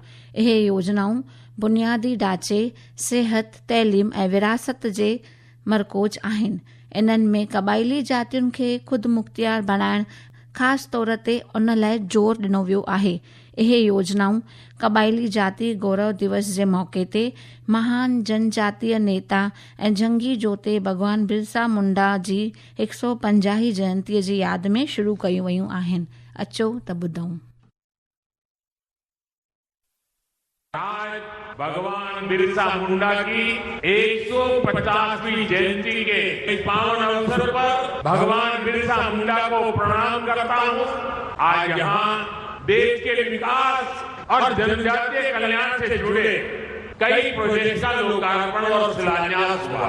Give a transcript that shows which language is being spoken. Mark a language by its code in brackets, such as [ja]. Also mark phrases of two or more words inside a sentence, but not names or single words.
[sd] इहे योजनाऊं बुनियादी ढांचे, सिहत, तइलीम ऐं विरासत जे मरकोज़ आहिनि। इन्हनि में क़बाइली जातियुनि खे ख़ुदि मुख़्तियार बणाइण ख़ासि तौर ते उन लाइ ज़ोर ॾिनो वियो आहे। इहे योजनाऊं क़बाइली जाती गौरव दिवस जे मौक़े ते महान जनजातीय नेता ऐं जंगी जोते भगवान बिरसा मुंडा जी 150 जयंतीअ जी यादि में शुरू कयूं वयूं आहिनि। अचो त ॿुधूं। [hi] आज भगवान बिरसा मुंडा की 150वीं जयंती के इस पावन अवसर पर भगवान बिरसा मुंडा को प्रणाम करता हूँ। आज यहाँ देश के विकास और जनजातीय कल्याण से जुड़े कई प्रोजेक्ट का लोकार्पण और शिलान्यास हुआ।